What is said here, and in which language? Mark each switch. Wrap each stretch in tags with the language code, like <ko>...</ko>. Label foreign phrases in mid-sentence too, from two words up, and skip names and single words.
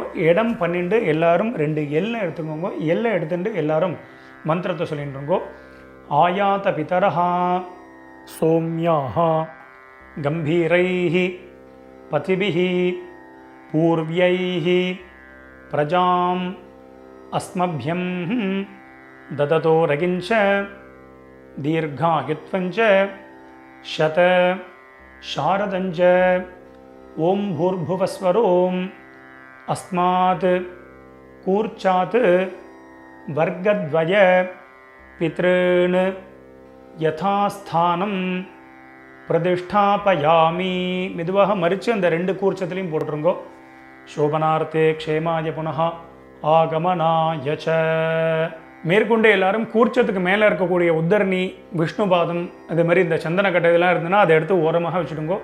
<ta>இடம் பண்ணிட்டு எல்லாரும் ரெண்டு எல்லை எடுத்துக்கோங்க. எல்லை எடுத்துட்டு எல்லாரும் மந்திரத்தை சொல்லிட்டுருங்கோ.</ta> <sa>आयात पितरः सोम्याः गम्भीरैः पथिभिः पूर्व्यैः प्रजाम् अस्मभ्यम् ददतो रगिंच दीर्घायुत्वञ्च शत शारदञ्च ओम भूर्भुवस्वरोम अस्मात् कूर्चात् वर्गद्वय पितॄन् यथास्थानं பிரதிஷ்டாபயாமி.</sa> <ta>மெதுவாக மறித்து அந்த ரெண்டு கூர்ச்சத்திலையும் போட்டுருங்கோ.</ta> <sa>शोभनार्थे क्षेमाय पुनः आगमनाय च.</sa> <ta>மேற்கொண்டு எல்லாரும் கூர்ச்சத்துக்கு மேலே இருக்கக்கூடிய உத்தரணி விஷ்ணுபாதம் அது மாதிரி இந்த சந்தனக்கட்டை இதெல்லாம் இருந்ததுன்னா அதை எடுத்து ஓரமாக வச்சுடுங்கோ.</ta>